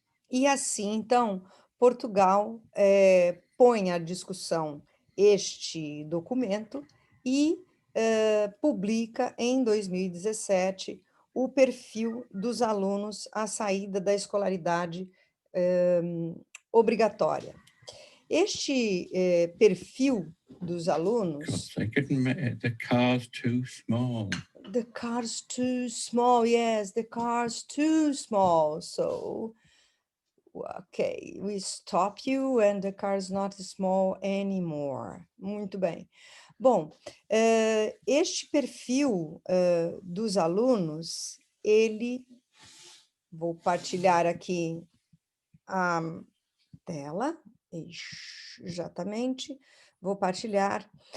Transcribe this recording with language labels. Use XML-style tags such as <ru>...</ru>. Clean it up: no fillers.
<pt>E assim, então, Portugal põe à discussão este documento e publica em 2017 o perfil dos alunos à saída da escolaridade obrigatória. Este perfil dos alunos.</pt> <en>They couldn't make the cars too small. The car's too small, yes, the car's too small. So, ok, we stop you and the car's not small anymore.</en> <pt>Muito bem. Bom, este perfil dos alunos, vou partilhar aqui a tela, exatamente, vou partilhar.</pt>